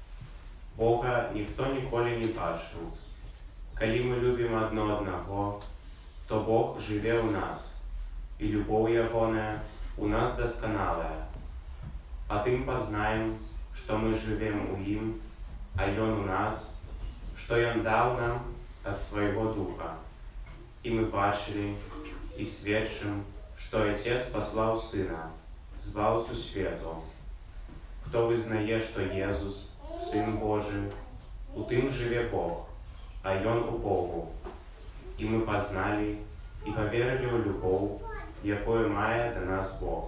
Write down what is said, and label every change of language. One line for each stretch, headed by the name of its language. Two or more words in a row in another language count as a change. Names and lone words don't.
Belarusian: Бога ніхто ніколі не бачыў. Калі мы любім адно аднаго, то Бог жыве ў нас, і любоў ягоная у нас дасканалая. Па тым пазнаем, што мы жывем у ім, а Ён у нас, што Ён даў нам ад свайго духа.
Ukrainian: І ми бачили і свідчим, що Отець послав Сина, Збавцю світу. Хто визнає, що Єсус – Син Божий, у тим живе Бог,
Belarusian: а Ён у Богу.
Ukrainian: І ми познали і повірили у любов, якою має до нас Бог.